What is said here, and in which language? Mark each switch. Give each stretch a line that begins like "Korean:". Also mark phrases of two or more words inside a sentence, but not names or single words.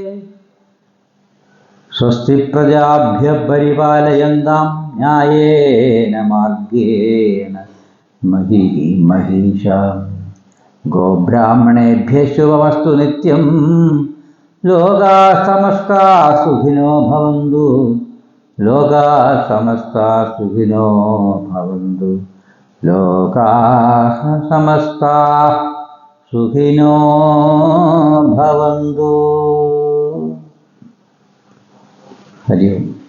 Sanskrit: സ്വസ്തി പ്രജാഭ്യഃ പരിപാലയന്താം ന്യായേന മാർഗേണ മഹീ മഹീഷാഃ. ഗോബ്രാഹ്മണേഭ്യഃ ശുഭമസ്തു നിത്യം. ലോകാഃ സമസ്താഃ സുഖിനോ ഭവന്തു. ലോകാഃ സമസ്താഃ സുഖിനോ ഭവന്തു. ലോകാഃ സമസ്താഃ സുഖിനോ ഭവന്തു. ഹരി ഓം.